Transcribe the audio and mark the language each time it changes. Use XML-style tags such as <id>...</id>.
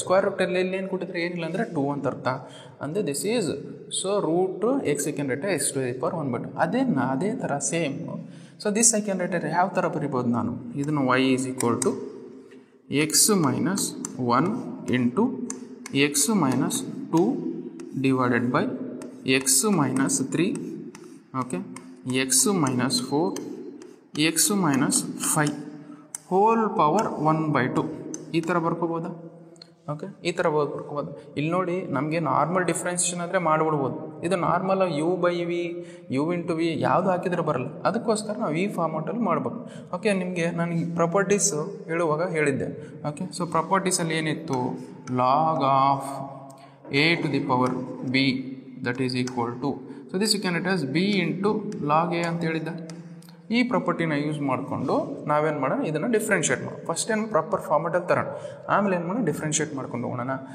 <kn>Square ರೂಟಲ್ಲಿ ಇಲ್ಲಿ ಏನು ಕೊಟ್ಟಿದ್ರೆ ಏನಿಲ್ಲ ಅಂದರೆ 2 ಅಂತ ಅರ್ಥ. ಅಂದರೆ</kn> <en>This is so root x I can write x to the power 1/2.</en> <kn>ಅದೇ ಥರ same.</kn> <en>so this I can write</en> <kn>ಯಾವ ಥರ ಬರಿಬೋದು ನಾನು, ಇದನ್ನು</kn> <en>y is equal to x-1 into x-2 divided by x minus 3, okay, x minus 4, x minus 5 whole power 1/2</en> <kn>ಈ ಥರ ಬರ್ಕೋಬೋದಾ? Okay, ಈ ಥರ ಬರ್ಕೋಬೋದು. ಇಲ್ಲಿ ನೋಡಿ ನಮಗೆ ನಾರ್ಮಲ್ ಡಿಫ್ರೆನ್ಸಿಯೇಷನ್ ಅಂದರೆ ಮಾಡಿಬಿಡ್ಬೋದು. ಇದು ನಾರ್ಮಲ್ u/v, u/v ಯಾವುದು ಹಾಕಿದ್ರೆ ಬರಲ್ಲ. ಅದಕ್ಕೋಸ್ಕರ ನಾವು ಈ ಫಾರ್ಮಾಟಲ್ಲಿ ಮಾಡ್ಬೇಕು. ಓಕೆ, ನಿಮಗೆ ನಾನು ಈ ಪ್ರಾಪರ್ಟೀಸು ಹೇಳುವಾಗ ಹೇಳಿದ್ದೆ. ಓಕೆ, ಸೊ ಪ್ರಾಪರ್ಟೀಸಲ್ಲಿ ಏನಿತ್ತು?</kn> <en>log of a to the power b that is equal to, so this you can write as b into log a</en> <kn>ಅಂತ ಹೇಳಿದ್ದ. ಈ ಪ್ರಾಪರ್ಟಿನ ಯೂಸ್ ಮಾಡಿಕೊಂಡು ನಾವೇನು ಮಾಡೋಣ, ಇದನ್ನು ಡಿಫ್ರೆನ್ಷಿಯೇಟ್ ಮಾಡೋಣ. ಫಸ್ಟ್ ಏನು ಪ್ರಾಪರ್ ಫಾರ್ಮೆಟಲ್ಲಿ ತರೋಣ, ಆಮೇಲೆ ಏನು ಮಾಡೋಣ, ಡಿಫ್ರೆನ್ಷಿಯೇಟ್ ಮಾಡ್ಕೊಂಡು ಹೋಗೋಣ.</kn>